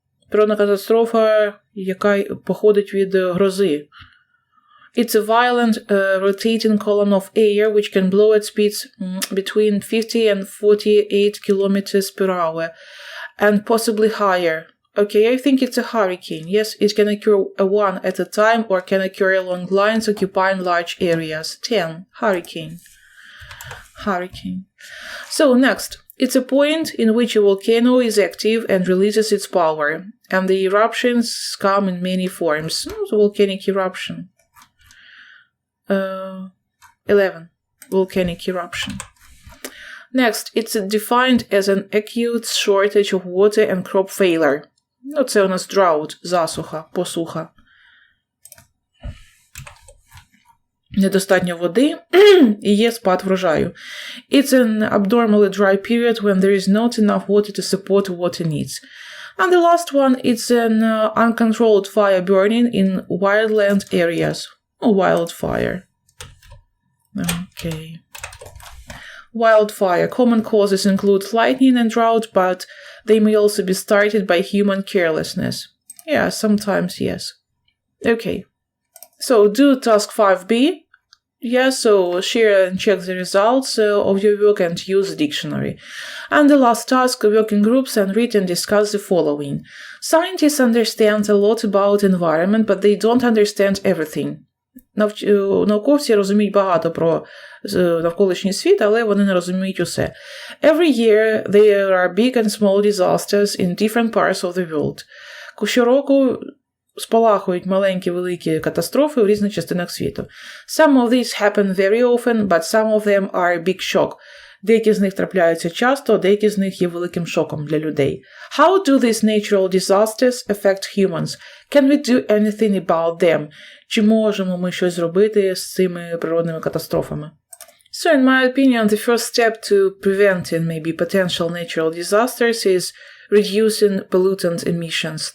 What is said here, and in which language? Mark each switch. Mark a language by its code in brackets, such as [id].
[uk] Природна катастрофа, яка походить від грози. [en] It's a violent rotating column of air which can blow at speeds between 50 and 48 kilometers per hour and possibly higher. Okay, I think it's a hurricane. Yes, it can occur one at a time or can occur along lines occupying large areas. 10. Hurricane. So next, it's a point in which a volcano is active and releases its power, and the eruptions come in many forms. The volcanic eruption. 11. Volcanic eruption. Next, it's defined as an acute shortage of water and crop failure. [uk] Це у нас drought, засуха, посуха. Недостатньо води і є спад врожаю. [en] It's an abnormally dry period when there is not enough water to support water needs. And the last one, it's an uncontrolled fire burning in wildland areas. Wildfire. Okay. Wildfire. Common causes include lightning and drought, but they may also be started by human carelessness. Yeah, sometimes yes. Okay. So do task 5b. Yeah, so share and check the results of your work and use the dictionary. And the last task, work in groups and read and discuss the following. Scientists understand a lot about environment, but they don't understand everything. [uk] Науковці розуміють багато про навколишній світ, але вони не розуміють усе. [en] Every year there are big and small disasters in different parts of the world. [uk] Щороку спалахують маленькі великі катастрофи у різних частинах світу. [en] Some of these happen very often, but some of them are a big shock. [uk] Деякі з них трапляються часто, а деякі з них є великим шоком для людей. [en] How do these natural disasters affect humans? Can we do anything about them? [uk] Чи можемо ми щось зробити з цими природними катастрофами? [en] So, in my opinion, the first step to preventing maybe potential natural disasters is reducing pollutant emissions.